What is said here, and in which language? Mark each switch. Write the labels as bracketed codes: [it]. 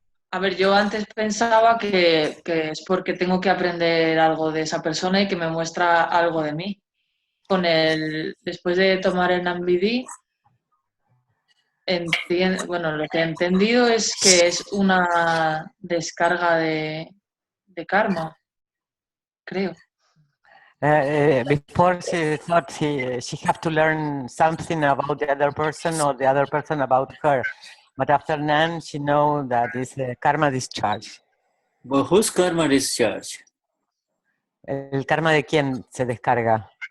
[es] A ver, yo antes pensaba que es porque tengo que aprender algo de esa persona y que me muestra algo de mí. Después de tomar el Nambidi, bueno, lo que he entendido es que es una descarga de karma, creo. [en] Before she thought she have to learn something about the other person or the other person about her. But after Nan, she know that it's a karma discharge. Well, whose karma discharge? [es] ¿El karma de quién se descarga?